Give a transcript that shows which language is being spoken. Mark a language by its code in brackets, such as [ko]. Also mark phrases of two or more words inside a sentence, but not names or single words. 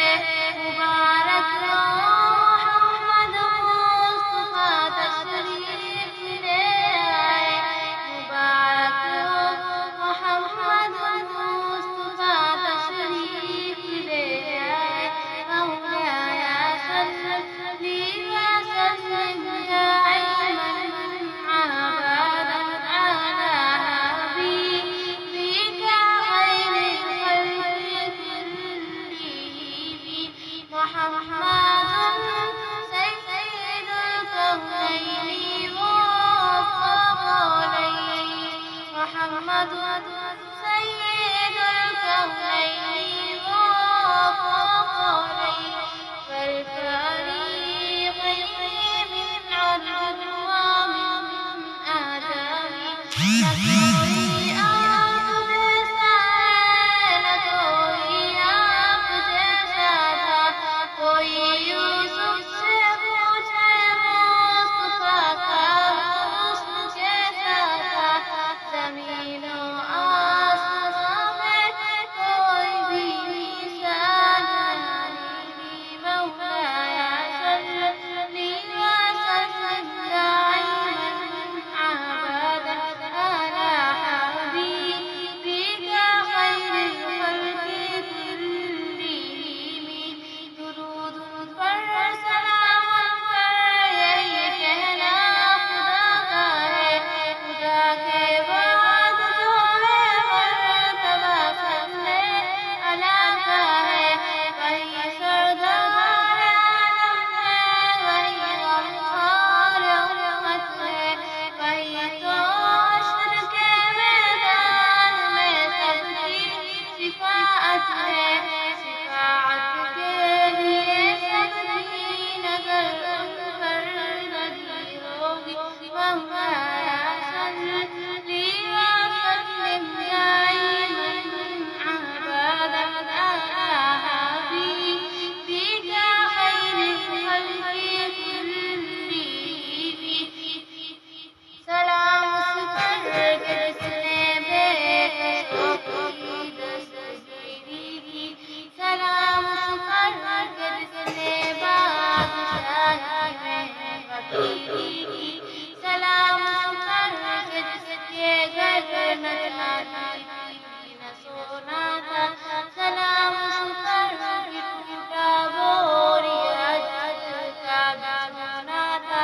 [hi] मुबारक हो मोहम्मद मुस्तफा तशरीफ ले आए, मुबारक हो मोहम्मद मुस्तफा तशरीफ ले आए। [ar] مولاي صل وسلم دائما أبدا على حبيبك خير الخلق كلهم محمد سيد الكونين و قولين، محمد سيد الكونين و قولين والفريقين من عدل و من آدم. [hi] न कोई आप जैसा है, न कोई आप जैसा था, कोई यूसुफ से पूछे मुस्तफा का हुस्न कैसा था। ज़मीनो आसमां में कोई भी मिसाल नहीं, [ar] مولاي صل وسلم دائما أبدا على حبيبك خير الخلق كلهم. [hi] दुरूद उन पर सलाम उन पर यही कहना खुदा का है, खुदा के बाद जो है मर्तबा सबसे आला का है। वही सरदार आलम है, वही गमखार उम्मत है, वही तो हश्र के मैदान में सबकी शिफाअत है। शिफाअत के लिए सबकी नज़र उन पर लगी होगी। [ar] مولاي صل وسلم دائما أبدا على حبيبك خير الخلق كلهم. [hi] सलाम उस पर के जिसने बेकसों की दस्तगीरी की, सलाम उस पर के जिसने बादशाही में फकीरी की, सलाम उस पर के जिसके घर न चांदी थी न सोना था, सलाम उस पर कि टूटा बोरिया जिसका बिछौना था।